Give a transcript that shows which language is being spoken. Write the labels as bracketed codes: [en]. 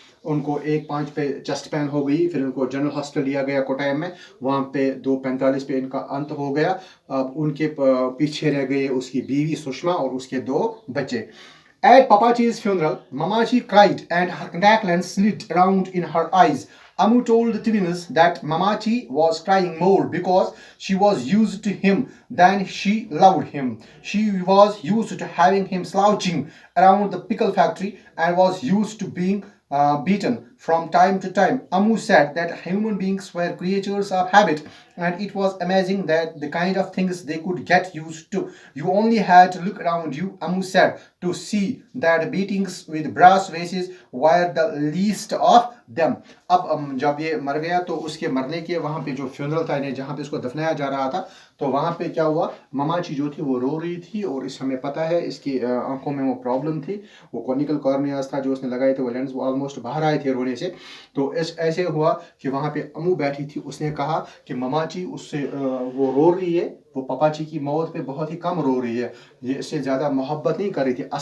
[hi] उनको 1:05 पे chest pain हो गई, फिर उनको जनरल हॉस्पिटल लिया गया कोटायम में, वहाँ पे 2:45 पे इनका अंत हो गया। अब उनके पीछे रह गए उसकी बीवी सुषमा और उसके 2 बच्चे। [en] At Papachi's funeral, Mamachi cried and her neck lens slid around in her eyes. Amu told the twins that Mamachi was crying more because she was used to him than she loved him. She was used to having him slouching around the pickle factory and was used to being beaten from time to time. Amu said that human beings were creatures of habit and it was amazing that the kind of things they could get used to. You only had to look around you, Amu said, to see that beatings with brass vases were the least of them. [hi] अब जब ये मर गया तो उसके मरने के वहाँ पे जो फ्यूनरल था यानी जहाँ पे इसको दफनाया जा रहा था, तो वहाँ पे क्या हुआ, ममाची जो थी वो रो रही थी और इस हमें पता है इसकी आंखों में वो प्रॉब्लम थी, वो कॉनिकल कॉर्नियास था जो उसने लगाए थे, वो लेंस वो ऑलमोस्ट बाहर आए थे रोने से। तो ऐसे हुआ कि वहाँ पे अमू बैठी थी, उसने कहा कि ममाची उससे वो रो रही है, वो पापाची की मौत पे बहुत ही कम रो रही है, ये इससे ज़्यादा मोहब्बत नहीं कर रही थी।